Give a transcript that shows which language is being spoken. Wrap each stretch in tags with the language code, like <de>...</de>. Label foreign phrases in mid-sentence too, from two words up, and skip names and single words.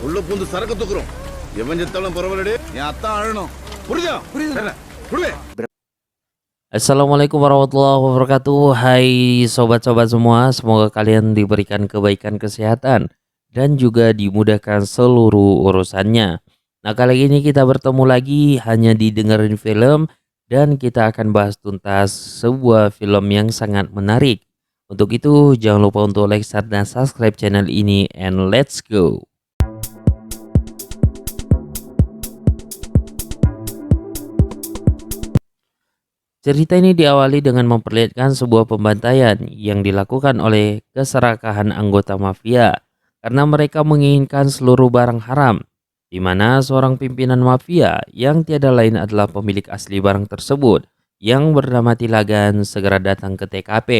<ta>உள்ள பூந்து சரக்கு தூக்குறோம். எவன் செத்தாலும் பரவாயில்லை, என் அத்தான் அழணும். புரியுதா? புரியுதா?</ta> <ar>السلام عليكم ورحمة الله وبركاته.</ar> <id>Hai sobat-sobat semua, semoga kalian diberikan kebaikan kesehatan dan juga dimudahkan seluruh urusannya. Nah, kali ini kita bertemu lagi hanya di Dengerin Film dan kita akan bahas tuntas sebuah film yang sangat menarik. Untuk itu jangan lupa untuk</id> <en>like, share,</en> <id>dan</id> <en>subscribe channel</en> <id>ini,</id> <en>and let's go.</en> <id>Cerita ini diawali dengan memperlihatkan sebuah pembantaian yang dilakukan oleh keserakahan anggota mafia karena mereka menginginkan seluruh barang haram, di mana seorang pimpinan mafia yang tiada lain adalah pemilik asli barang tersebut yang bernama Tilagan segera datang ke TKP.</id>